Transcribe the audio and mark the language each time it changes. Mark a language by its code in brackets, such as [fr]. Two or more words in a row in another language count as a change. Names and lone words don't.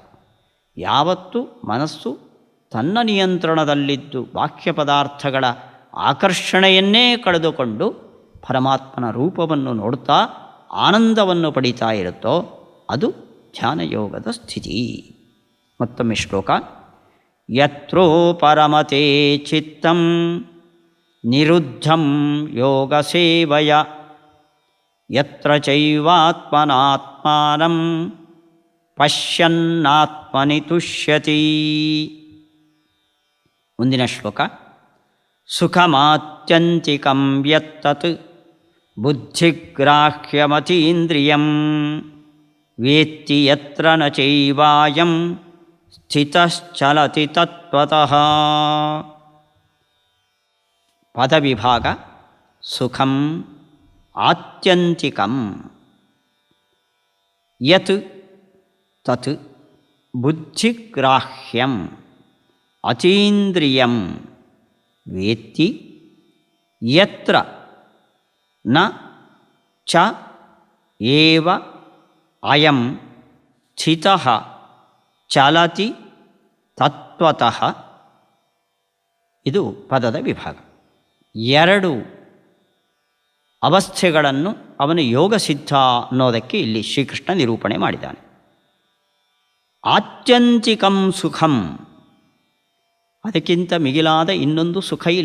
[kn] ಯಾವತ್ತು ಮನಸ್ಸು ತನ್ನ ನಿಯಂತ್ರಣದಲ್ಲಿದ್ದು ಬಾಹ್ಯ ಪದಾರ್ಥಗಳ ಆಕರ್ಷಣೆಯನ್ನೇ ಕಳೆದುಕೊಂಡು ಪರಮಾತ್ಮನ ರೂಪವನ್ನು ನೋಡುತ್ತಾ ಆನಂದವನ್ನು ಪಡೀತಾ ಇರುತ್ತೋ ಅದು ಧ್ಯಾನ ಯೋಗದ ಸ್ಥಿತಿ. ಮತ್ತೊಮ್ಮೆ ಶ್ಲೋಕ. [sa] ಯತ್ರೋ ಪರಮತೆ ಚಿತ್ತಂ ನಿರುದ್ಧಂ ಯೋಗ ಸೇವಯ, ಯತ್ರ ಚೈವಾತ್ಮನಾತ್ಮಾನಂ ಪಶ್ಯನ್ನಾತ್ಮನಿ ತುಷ್ಯತಿ. [kn] ಮುಂದಿನ ಶ್ಲೋಕ. [sa] ಸುಖಮಾತ್ಯಂತಿಕಂ ಯತ್ತತ್ ಬುದ್ಧಿಗ್ರಾಹ್ಯಮತೀಂದ್ರಿಯಂ ವೇತ್ತಿ ಯತ್ರ ನ ಚೈವಾಯಂ ಸ್ಥಿತಶ್ಚಲತಿ ತತ್ವತಃ. [kn] ಪದವಿಭಾಗ. [sa] ಸುಖಂ ಆತ್ಯಂತಿಕಂ ಯತ್ ತತ್ ಬುದ್ಧಿಗ್ರಾಹ್ಯಂ ಅತೀಂದ್ರಿಯಂ ವೇತ್ತಿ ಯತ್ರ ನ ಚ ಏವ ಅಯಂ ಸ್ಥಿತಃ ಚಲತಿ ತತ್ವತಃ. [kn] ಇದು ಪದದ ವಿಭಾಗ. 2 ಅವಸ್ಥೆಗಳನ್ನು ಅವನು ಯೋಗಸಿದ್ಧ ಅನ್ನೋದಕ್ಕೆ ಇಲ್ಲಿ ಶ್ರೀಕೃಷ್ಣ ನಿರೂಪಣೆ ಮಾಡಿದ್ದಾನೆ. [sa] ಆತ್ಯಂತಿಕಂ ಸುಖಂ, [kn] ಅದಕ್ಕಿಂತ ಮಿಗಿಲಾದ ಇನ್ನೊಂದು ಸುಖ ಇಲ್ಲ.